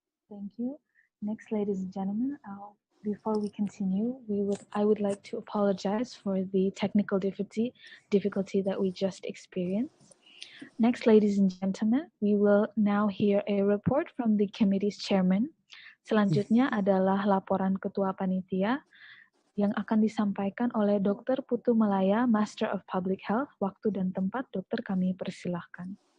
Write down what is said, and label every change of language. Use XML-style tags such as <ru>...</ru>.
<en>Thank you. Next, ladies and gentlemen, before we continue, I would like to apologize for the technical difficulty that we just experienced. Next, ladies and gentlemen, we will now hear a report from the committee's chairman.</en> <id>Selanjutnya adalah laporan ketua panitia yang akan disampaikan oleh Dr. Putu Malaya, Master of Public Health. Waktu dan tempat, dokter, kami persilahkan.</id>